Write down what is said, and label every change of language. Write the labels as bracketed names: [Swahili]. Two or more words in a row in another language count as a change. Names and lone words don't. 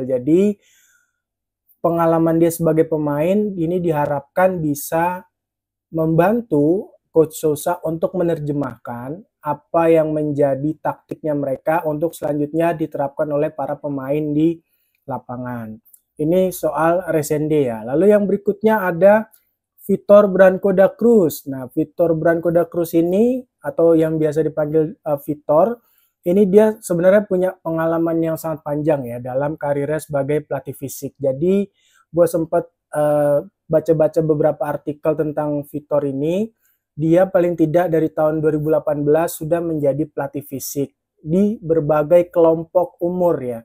[Indonesian] Jadi pengalaman dia sebagai pemain ini diharapkan bisa membantu Coach Sousa untuk menerjemahkan apa yang menjadi taktiknya mereka untuk selanjutnya diterapkan oleh para pemain di lapangan. Ini soal Resende ya. Lalu yang berikutnya ada Vitor Branco da Cruz. Nah, Vitor Branco da Cruz ini atau yang biasa dipanggil Vitor, ini dia sebenarnya punya pengalaman yang sangat panjang ya dalam karirnya sebagai pelatih fisik. Jadi gue sempat baca-baca beberapa artikel tentang Vitor ini. Dia paling tidak dari tahun 2018 sudah menjadi pelatih fisik di berbagai kelompok umur ya.